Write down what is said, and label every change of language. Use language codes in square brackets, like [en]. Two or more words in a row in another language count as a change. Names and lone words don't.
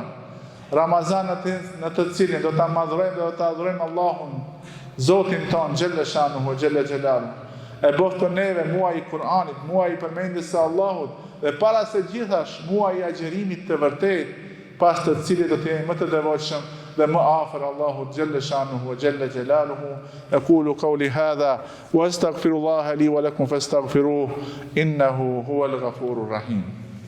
[sq] Ramazan në të cilin do ta madhrojmë dhe do ta adhurojmë Allahun, Zotin ton [ar] جل شأنه جل جلاله. [sq] E bëftë për neve muaj I Kur'anit, muaj I përmendjes së Allahut dhe para se gjithash muaj I agjerimit të vërtet, pas të cilit do të jemi më të devotshëm dhe më afër Allahut [ar] جل شأنه جل جلاله. أقول قولي هذا وأستغفر الله لي ولكم فاستغفروه إنه هو الغفور الرحيم.